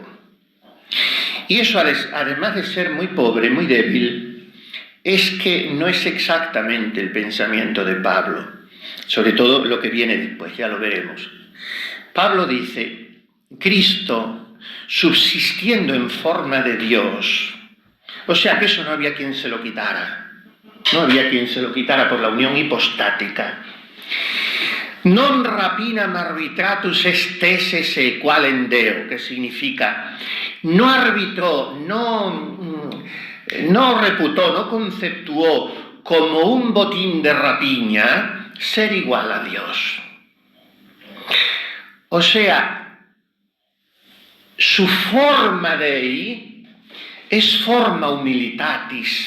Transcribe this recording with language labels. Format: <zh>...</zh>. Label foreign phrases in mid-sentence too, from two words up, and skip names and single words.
<es>Y eso, además de ser muy pobre, muy débil, es que no es exactamente el pensamiento de Pablo, sobre todo lo que viene después, ya lo veremos. Pablo dice, Cristo subsistiendo en forma de Dios, o sea que eso no había quien se lo quitara, no había quien se lo quitara por la unión hipostática.</es> <la>Non rapinam arbitratus est esse se qualem Deo,</la> <es>que significa, no arbitró, no reputó, no conceptuó como un botín de rapiña ser igual a Dios. O sea, su</es> <la>forma Dei</la> <es>es</es> <la>forma humilitatis.</la>